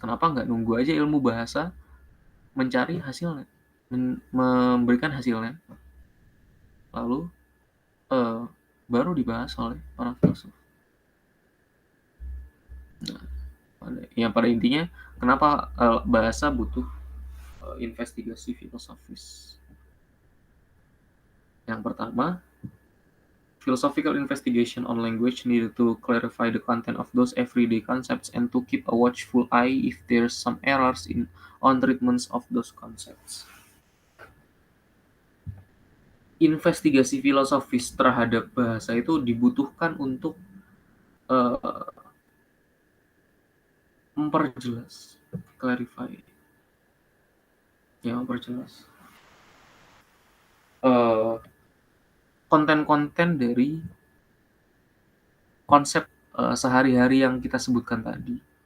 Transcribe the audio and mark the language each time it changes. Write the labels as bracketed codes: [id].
[id] Kenapa nggak nunggu aja ilmu bahasa mencari hasilnya, memberikan hasilnya, lalu baru dibahas oleh para filsuf? Nah, pada intinya kenapa, bahasa butuh, investigasi filosofis. Yang pertama, [en] philosophical investigation on language needed to clarify the content of those everyday concepts and to keep a watchful eye if there's some errors on treatments of those concepts. [id] Investigasi filosofis terhadap bahasa itu dibutuhkan untuk, eee, memperjelas, clarify, ya memperjelas, eee, konten-konten dari konsep, sehari-hari yang kita sebutkan tadi.